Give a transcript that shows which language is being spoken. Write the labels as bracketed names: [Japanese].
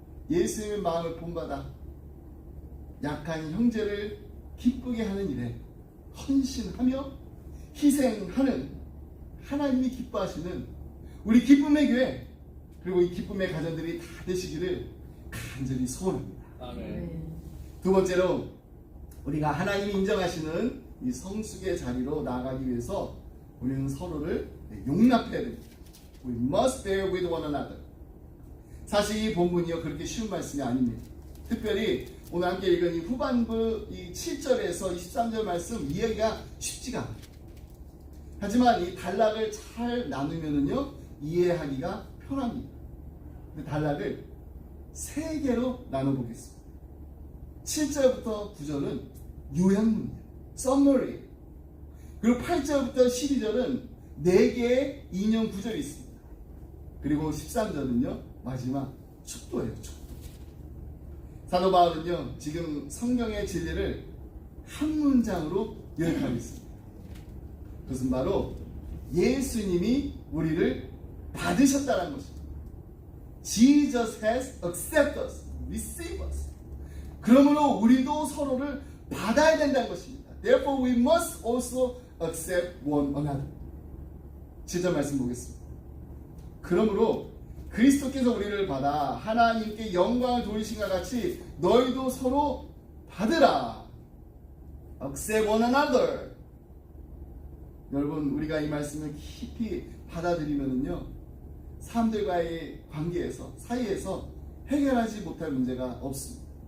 [Korean] 예수님의 마음을 본받아 약한 형제를 기쁘게 하는 일에 헌신하며 희생하는 하나님이 기뻐하시는 우리 기쁨의 교회, 그리고 이 기쁨의 가정들이 다 되시기를 간절히 소원합니다. 아멘. 두 번째로, 우리가 하나님이 인정하시는 이 성숙의 자리로 나아가기 위해서 우리는 서로를 용납해야 됩니다. [English] We must bear with one another. [Korean] 사실 이 본문이요 그렇게 쉬운 말씀이 아닙니다. 특별히 오늘 함께 읽은 이 후반부 이 7절에서 23절 말씀 이해가 쉽지가 않아요. 하지만 이 단락을 잘 나누면은요 이해하기가 편합니다. 그 단락을 3개로 나눠보겠습니다. 7절부터 9절은 요약문이에요. [English] Summary. [Korean] 그리고 8절부터 12절은 4개의 인용 구절이 있습니다. 그리고 13절은요 마지막 축도예요. 축도. 사도 바울은요 지금 성경의 진리를 한 문장으로 요약하고 있습니다. 그것은 바로 예수님이 우리를 받으셨다는 것입니다. [English] Jesus has accepted us, received us. [Korean] 그러므로 우리도 서로를 받아야 된다는 것입니다. [English] Therefore we must also accept one another. [Korean] 7절 말씀 보겠습니다. 그러므로 그리스도께서 우리를 받아 하나님께 영광을 돌리신과 같이 너희도 서로 받으라. [English] Accept one another. [Korean] 여러분, 우리가 이 말씀을 깊이 받아들이면요 사람들과의 관계에서, 사이에서 해결하지 못할 문제가 없습니다.